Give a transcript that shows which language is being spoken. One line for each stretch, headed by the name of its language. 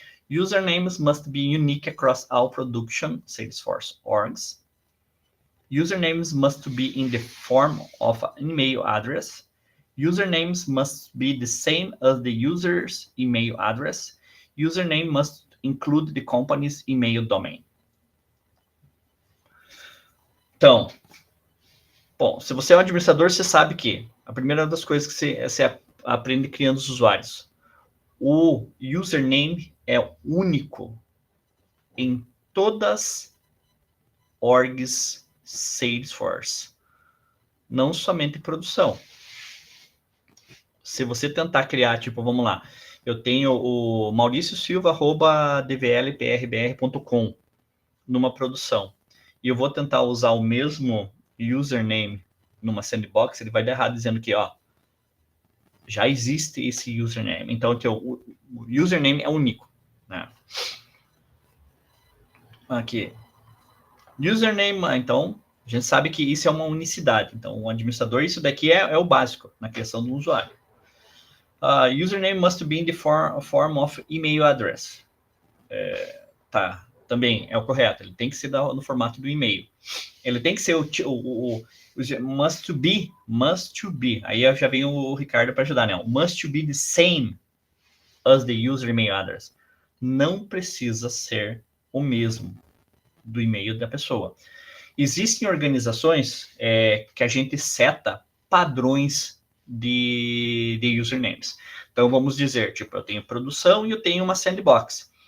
English: Usernames must be unique across all production Salesforce orgs. Usernames must be in the form of an email address. Usernames must be the same as the user's email address. Username must include the company's email domain.
Portuguese: Então, bom, se você é um administrador, você sabe que a primeira das coisas que você aprende criando os usuários. O username é único em todas orgs Salesforce, não somente produção. Se você tentar criar, tipo, vamos lá, eu tenho o mauriciosilva@dvlprbr.com numa produção, e eu vou tentar usar o mesmo username numa sandbox, ele vai dar errado dizendo que, ó, já existe esse username. Então, o username é único, né? Aqui. Username, então, a gente sabe que isso é uma unicidade. Então, o administrador, isso daqui é o básico na criação do usuário.
English: Username must be in the form of email address.
Portuguese: Tá, também é o correto. Ele tem que ser no formato do e-mail. Ele tem que ser o
English: must to be.
Portuguese: Aí já vem o Ricardo para ajudar, né?
English: Must to be the same as the user email address.
Portuguese: Não precisa ser o mesmo do e-mail da pessoa. Existem organizações que a gente seta padrões de usernames. Então, vamos dizer, tipo, eu tenho produção e eu tenho uma sandbox.